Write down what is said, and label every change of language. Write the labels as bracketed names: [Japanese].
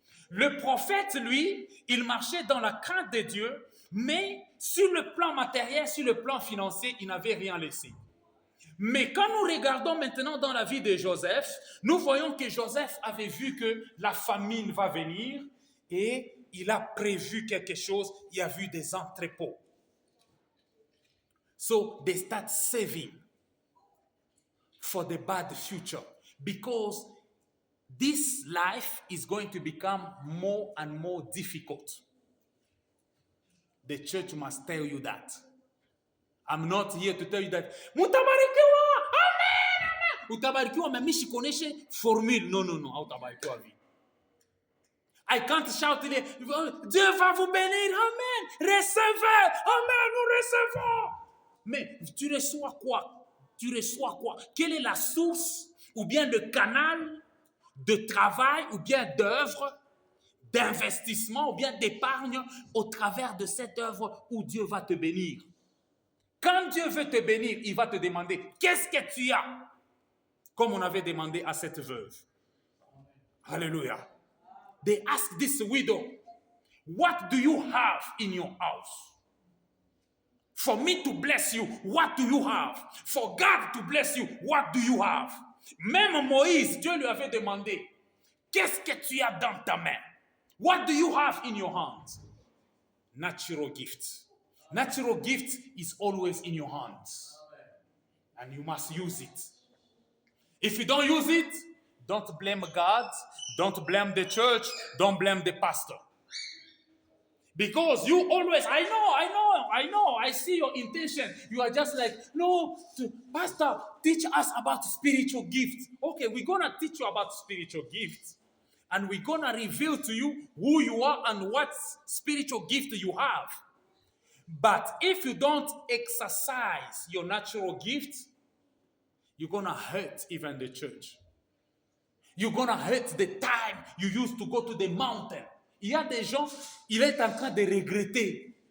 [French] Le prophète, lui, il marchait dans la crainte de Dieu, mais sur le plan matériel, sur le plan financier, il n'avait rien laissé. Mais quand nous regardons maintenant dans la vie de Joseph, nous voyons que Joseph avait vu que la famine va venir et il a prévu quelque chose, il a vu des entrepôts. [English] So they start saving for the bad future, because this life is going to become more and more difficult. The church must tell you that. I'm not here to tell you that. Mutabarikiwa! Amen! Amen! Utabarikiwa memishi koneshe formule. No. [Swahili] Utabarikiwa vi. [English] I can't shout [French] Dieu va vous bénir. Amen! Recevez! Amen! Nous recevons! Mais tu reçois quoi? Tu reçois quoi? Quelle est la source ou bien le canal de travail ou bien d'œuvre, d'investissement ou bien d'épargne au travers de cette œuvre où Dieu va te bénir? Quand Dieu veut te bénir, il va te demander qu'est-ce que tu as, comme on avait demandé à cette veuve. Alléluia. [English] They asked this widow, what do you have in your house? For me to bless you, what do you have? For God to bless you, what do you have? [French] Même Moïse, Dieu lui avait demandé, qu'est-ce que tu as dans ta main? [English] What do you have in your hands? Natural gift. Natural gift is always in your hands. And you must use it. If you don't use it, don't blame God, don't blame the church, don't blame the pastor. Because you always, I know, I see your intention. You are just like, no, pastor, teach us about spiritual gifts. Okay, we're going to teach you about spiritual gifts. And we're going to reveal to you who you are and what spiritual gift you have. But if you don't exercise your natural gifts, you're going to hurt even the church. You're going to hurt the time you used to go to the mountain. [French] Il y a des gens, il est en train de regretter.